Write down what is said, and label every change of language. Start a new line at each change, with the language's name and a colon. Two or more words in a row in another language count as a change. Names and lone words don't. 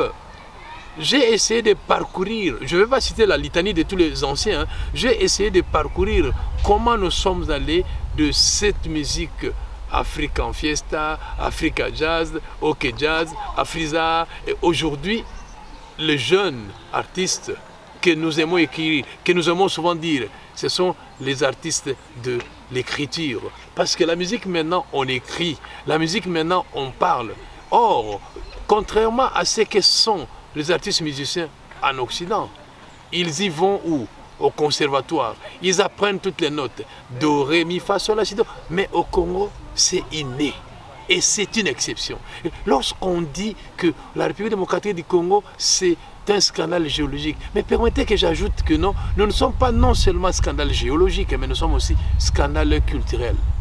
French: J'ai essayé de parcourir, je ne vais pas citer la litanie de tous les anciens, j'ai essayé de parcourir comment nous sommes allés de cette musique African Fiesta, Africa Jazz, OK Jazz, Afriza, et aujourd'hui, les jeunes artistes que nous aimons écrire, que nous aimons souvent dire, ce sont les artistes de l'écriture. Parce que la musique maintenant, on écrit, la musique maintenant, on parle. Or, contrairement à ce que sont les artistes musiciens en Occident, ils y vont où? Au conservatoire. Ils apprennent toutes les notes. Do, ré, mi, fa, sol, la, si, do. Mais au Congo, c'est inné. Et c'est une exception. Lorsqu'on dit que la République démocratique du Congo, c'est un scandale géologique. Mais permettez que j'ajoute que non, nous ne sommes pas non seulement scandale géologique, mais nous sommes aussi scandale culturel.